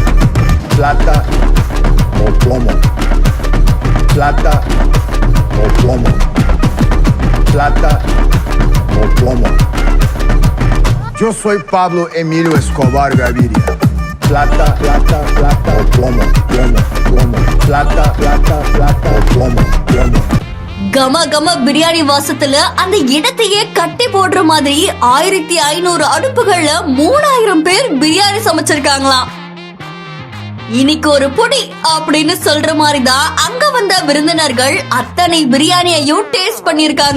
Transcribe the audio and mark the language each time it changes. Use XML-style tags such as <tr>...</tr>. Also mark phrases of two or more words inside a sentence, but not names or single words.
<es>Plata o plomo, plata o plomo, plata o plomo. Yo soy Pablo Emilio Escobar Gaviria. Plata, plata, plata o plomo, plomo, plomo. Plata, plata, plata o plomo, plomo.</es> <ta>கம கம பிரியாணி வாசத்துல அந்த இடத்தையே கட்டி போடுற மாதிரி 1500 அடுப்புகள்ல 3000 பேர் பிரியாணி சமைச்சிருக்காங்களாம். இன்னைக்கு ஒரு பொடி அப்படின்னு சொல்ற மாதிரிதான் அங்க வந்த விருந்தினர்கள் அத்தனை பிரியாணியையும் டேஸ்ட் பண்ணிருக்காங்க.</ta>